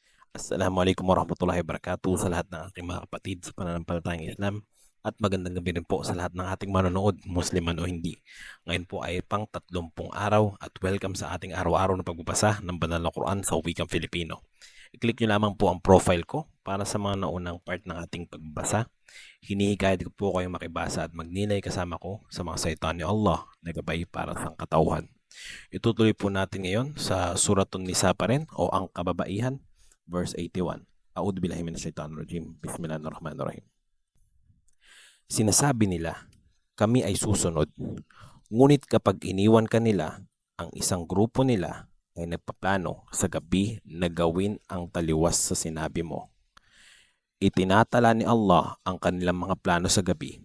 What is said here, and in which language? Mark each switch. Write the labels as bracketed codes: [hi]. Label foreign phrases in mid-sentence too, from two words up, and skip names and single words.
[ar] السلام عليكم ورحمة الله وبركاته [tl] sa lahat ng aking mga kapatid sa pananampalatayang Islam at magandang gabi rin po sa lahat ng ating manonood, Muslim man o hindi. Ngayon po ay pang 30 araw at welcome sa ating araw-araw na pagbabasa ng Banal na Quran sa wikang Filipino. I-click nyo lamang po ang profile ko para sa mga naunang part ng ating pagbabasa. Hinihikayat ko po kayong makibasa at magnilay kasama ko sa mga salita ni Allah na gabay para sa katauhan. Itutuloy po natin ngayon sa Suratun Nisa pa rin o ang kababaihan, verse 81. [ar] أعوذ بالله من الشيطان الرجيم. بسم الله الرحمن الرحيم. [tl] Sinasabi nila, kami ay susunod. Ngunit kapag iniwan ka nila, ang isang grupo nila ay nagpaplano sa gabi na gawin ang taliwas sa sinabi mo. Itinatala ni Allah ang kanilang mga plano sa gabi.